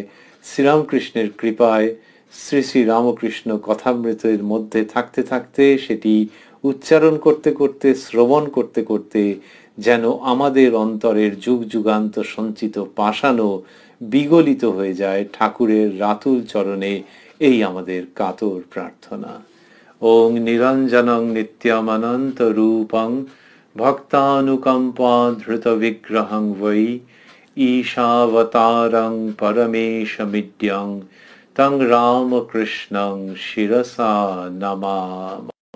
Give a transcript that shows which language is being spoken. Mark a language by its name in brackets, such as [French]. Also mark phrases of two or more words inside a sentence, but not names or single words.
[Bangla] শ্রীরামকৃষ্ণের কৃপায় শ্রী শ্রী রামকৃষ্ণ কথামৃতের মধ্যে থাকতে থাকতে, সেটি উচ্চারণ করতে করতে, শ্রবণ করতে করতে যেন আমাদের অন্তরের যুগ যুগান্ত সঞ্চিত পাষাণও বিগলিত হয়ে যায় ঠাকুরের রাতুল চরণে, এই আমাদের কাতর প্রার্থনা। [Sanskrit] ওং নিরঞ্জনং নিত্যমনন্ত রূপং ভক্তানুকম্পা ধৃত বিগ্রহং বৈ ঈশাবতারং পরমেশমিড্যং তং রামকৃষ্ণং শিরসা নমামি।